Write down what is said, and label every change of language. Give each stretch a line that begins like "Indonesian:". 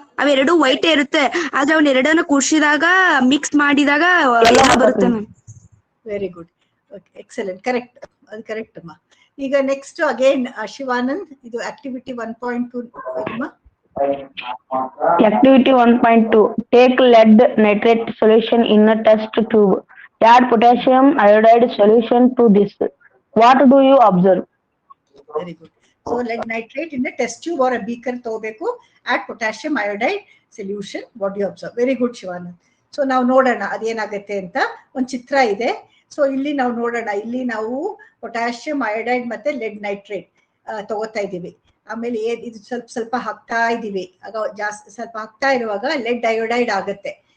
Kannada: ಅವೆರಡು ವೈಟ್ ಇರುತ್ತೆ, ಆದ್ರೆ ಅವನ್ ಎರಡನ್ನ ಕೂಡಿಸಿದಾಗ ಮಿಕ್ಸ್ ಮಾಡಿದಾಗ ಎಲ್ಲ ಬರುತ್ತೆ ma'am.
English: very good, excellent, correct,
Kannada: ಅದು ಕರೆಕ್ಟ್ ಅಮ್ಮ. ಈಗ ನೆಕ್ಸ್ಟ್ ಅಗೇನ್ ಶಿವಾನಂದ್, ಇದು ಆಕ್ಟಿವಿಟಿ 1.2 ಅಮ್ಮ.
English: Activity 1.2. Take lead nitrate solution in a test tube. Add potassium iodide solution to this. What do you observe? Very good. So lead nitrate in a test tube or a beaker
Kannada: ತಗೋಬೇಕು.
English: Add potassium iodide solution. What do you observe? Very good Shivanand.
Kannada: So ನಾವು ನೋಡೋಣ ಅದೇನಾಗುತ್ತೆ ಅಂತ. ಒಂದು ಚಿತ್ರ ಇದೆ. So ಇಲ್ಲಿ ನಾವು ನೋಡೋಣ. ಇಲ್ಲಿ ನಾವು ಪೊಟ್ಯಾಷಿಯಂ ಅಯೋಡೈಡ್ ಮತ್ತೆ ಲೆಡ್ ನೈಟ್ರೇಟ್ ತಗೋತಾ ಇದ್ದೀವಿ. ಆಮೇಲೆ ಇದು ಸ್ವಲ್ಪ ಹಾಕ್ತಾ ಇದ್ದೀವಿ. ಆಗ ಜಾಸ್ತಿ ಸ್ವಲ್ಪ ಹಾಕ್ತಾ ಇರುವಾಗ ಲೆಡ್ ಅಯೋಡೈಡ್ ಆಗುತ್ತೆ.